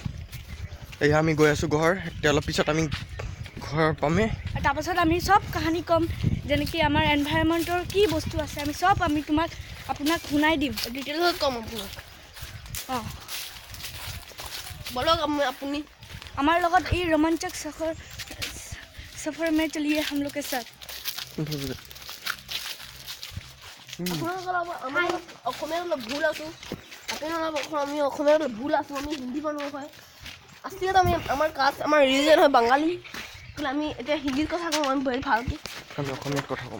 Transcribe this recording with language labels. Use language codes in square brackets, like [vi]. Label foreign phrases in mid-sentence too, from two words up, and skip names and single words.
[as] এয়া আমি গৈ আছোঁ ঘৰ এতিয়া অলপ পিছত আমি ঘৰ পামেই তাৰপাছত আমি চব কাহিনী ক'ম যেনেকৈ আমাৰ এনভাইৰনমেণ্টৰ কি বস্তু আছে আমি চব আপোনাক শুনাই দিম ডিটেইলত ক'ম আপোনাক বলক আপুনি আমাৰ লগত এই ৰোমাঞ্চক [hi] सफर में चलिए हम लोग के साथ [as] অসমীয়া অলপ ভুল আছোঁ আমি অসমীয়া অলপ ভুল আছোঁ আমি হিন্দী মানুহ হয় আচলতে আমি আমাৰ কাষ্ট আমাৰ ৰিলিজন হয় বাঙালী কিন্তু আমি এতিয়া হিন্দীত কথা কওঁ আমি বহুত ভালকৈ আমি অসমীয়াত কথা ক'ম